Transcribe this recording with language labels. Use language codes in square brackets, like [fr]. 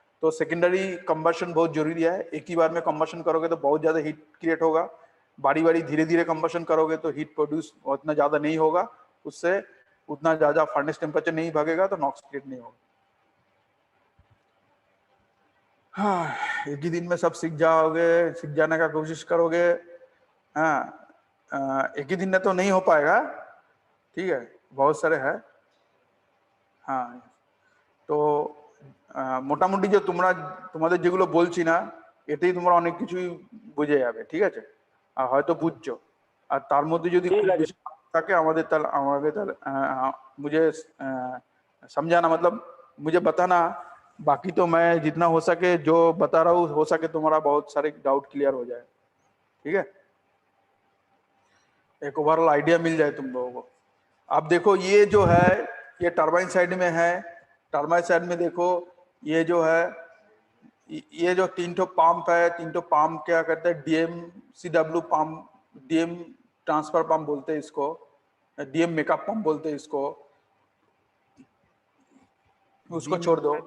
[hi] तो secondary combustion बहुत जरूरी है। एक ही बार में कंबशन करोगे तो बहुत ज्यादा हीट क्रिएट होगा, बारी बारी धीरे धीरे कंबशन करोगे तो हीट प्रोड्यूस उतना ज्यादा नहीं होगा, उससे उतना ज्यादा फर्नेस टेम्परेचर नहीं भागेगा, तो नॉक्स क्रिएट नहीं होगा। हाँ, एक ही दिन में सब सीख जाओगे, सीख जाने का कोशिश करोगे। हाँ, एक ही दिन में तो नहीं हो पाएगा, ठीक है, बहुत सारे है। [bn] हाँ, তো মোটামুটি যে তোমাদের যেগুলো বলছি না, এতেই তোমরা অনেক কিছুই বুঝে যাবে, ঠিক আছে। আর হয়তো বুঝছো, আর তার মধ্যে যদি খুব বেশি থাকে তাহলে [hi] मुझे समझाना, मतलब मुझे बताना। बाकी तो मैं जितना हो सके जो बता रहा हूँ, हो सके तुम्हारा बहुत सारे डाउट क्लियर हो जाए, ठीक है, एक ओवरऑल आइडिया मिल जाए तुम लोगों को। अब देखो ये जो है, ये टरबाइन साइड में है। टरबाइन साइड में देखो ये जो है, ये जो 3 ठो पंप है, 3 ठो पंप क्या करते हैं, DMCW pump, DM transfer pump बोलते हैं इसको, DM मेकअप पंप बोलते हैं इसको, उसको छोड़ दो।